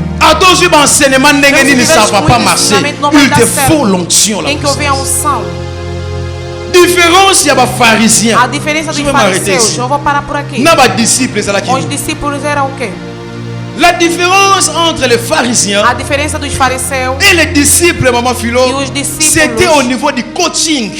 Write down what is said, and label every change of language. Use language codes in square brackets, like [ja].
[fr] À ton suivant enseignement, ça ne va pas marcher. Il te faut l'onction. [pt] Tem que haver a unção. [fr] Différence, il y a des pharisiens. [pt] A diferença dos fariseus. Eu vou parar por aqui. Os discípulos eram o quê? [fr] La différence entre les pharisiens [pt] a diferença dos fariseus [fr] et les disciples, maman Philo, c'était au niveau du coaching.